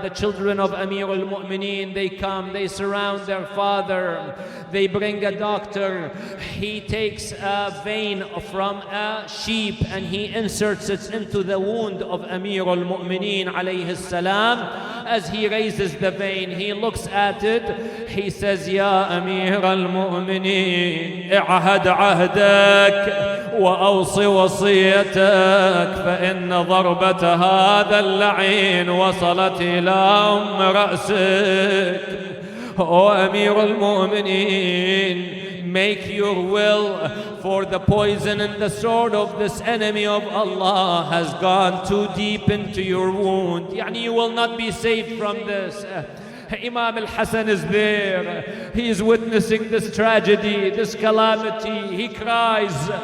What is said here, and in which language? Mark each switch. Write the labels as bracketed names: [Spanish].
[English] The children of Amir al-Mu'mineen, they come, they surround their father. They bring a doctor. He takes a vein from a sheep and he inserts it into the wound of Amir al-Mu'mineen alayhi salam. As he raises the vein, he looks at it. He says, [Arabic] Ya Amir al-Mu'mineen, i'ahad ahdak وأوصي وصيتك فإن ضربة هذا اللعين وصلت إلى رأسك. [English] O Amir al-Mu'mineen, make your will, for the poison and the sword of this enemy of Allah has gone too deep into your wound. Yani you will not be saved from this. Imam al-Hassan is there. He is witnessing this tragedy, this calamity. He cries.